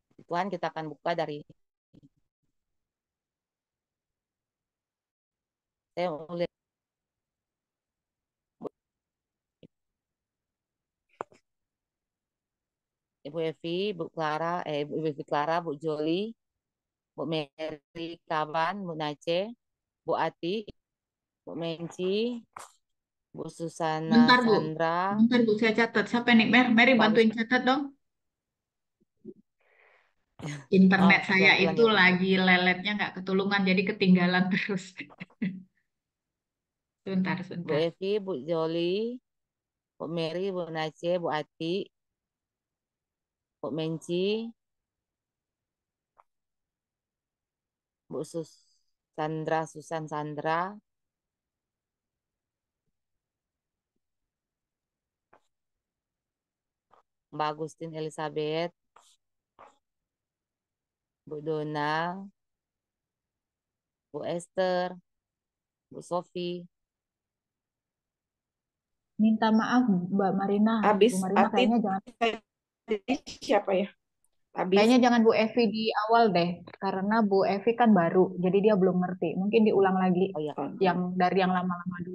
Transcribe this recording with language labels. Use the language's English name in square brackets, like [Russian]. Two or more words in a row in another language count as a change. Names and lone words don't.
[Indonesian] Tuhan kita akan buka dari saya mulai Ibu Evi, Bu Clara, Bu Evi Clara, Bu Joli, Bu Mary Kaban, Bu Nace, Bu Ati, Bu Menci, Bu Susana Bentar, Bu. Sandra, Bentar, Bu. Saya catat. Siapa nih? Mary, Bu Agus. bantuin catat dong. Internet Oh, saya ulang itu ya Bu. lagi leletnya nggak ketulungan, jadi ketinggalan terus. Sebentar, Bu sebentar. Evi, Bu Joli, Bu Mary, Bu Nace, Bu Ati, Bu Menci, Bu Sandra, Susan Sandra, Mbak Agustin Elizabeth, Bu Dona, Bu Esther, Bu Sofi. Minta maaf, Mbak Marina. Habis Bu Marina Atit kayaknya jangan. tadi siapa ya? Habis Kayaknya jangan Bu Evi di awal deh, karena Bu Evi kan baru, jadi dia belum ngerti. Mungkin diulang lagi Oh ya. yang dari yang lama-lama dulu